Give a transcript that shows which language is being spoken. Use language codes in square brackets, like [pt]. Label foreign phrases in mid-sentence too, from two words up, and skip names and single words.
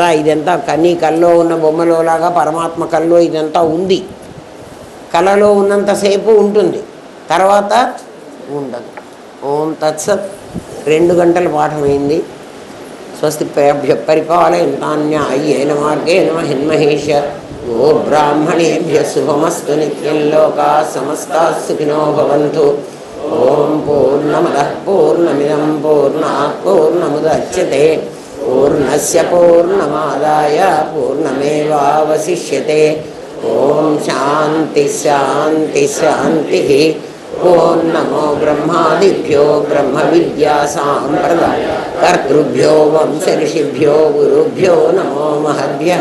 [te] ఇదంతా నీ కల్లో ఉన్న బొమ్మలోలాగా పరమాత్మ కల్లో ఇదంతా ఉంది. కళలో ఉన్నంతసేపు ఉంటుంది, తర్వాత ఉండదు. ఓం తత్సత్. 2 గంటల పాఠమైంది. [sa] స్వస్తి పరిపాలయంతాన్యాయేన మార్గేణ మహిన్మహేష. ఓ బ్రాహ్మణేభ్య శుభమస్తు. నిత్యం లోకా సమస్తాః సుఖినో భవంతు. ఓం పూర్ణమదః పూర్ణమిదం పూర్ణాత్ పూర్ణముదచ్యతే. పూర్ణస్య పూర్ణమాదాయ పూర్ణమేవావశిష్యతే. ఓం శాంతి శాంతి శాంతి. ఓం నమో బ్రహ్మాదిభ్యో బ్రహ్మ విద్యా సాంప్రదాయ కర్తృభ్యో వంశ ఋషిభ్యో గురుభ్యో నమో మహద్భ్యః.